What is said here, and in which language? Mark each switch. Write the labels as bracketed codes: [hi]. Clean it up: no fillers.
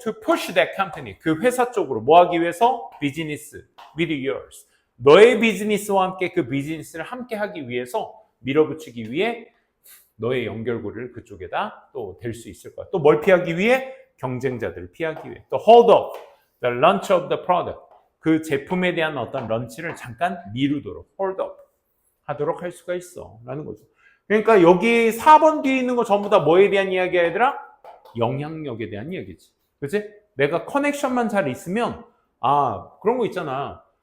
[en] To push that company. [ko] 그 회사 쪽으로. 뭐 하기 위해서? [en] Business with yours. [ko] 너의 비즈니스와 함께 그 비즈니스를 함께 하기 위해서 밀어붙이기 위해 너의 연결고리를 그쪽에다 또 댈 수 있을 거야. 또 뭘 피하기 위해? 경쟁자들을 피하기 위해. 또 [en] hold up the launch of the product. [ko] 그 제품에 대한 어떤 런치를 잠깐 미루도록 [en] hold up [ko] 하도록 할 수가 있어. 라는 거죠. 그러니까 여기 4번 뒤에 있는 거 전부 다 뭐에 대한 이야기야, 얘들아? 영향력에 대한 이야기지. 그치? 내가 커넥션만 잘 있으면, 그런 거 있잖아.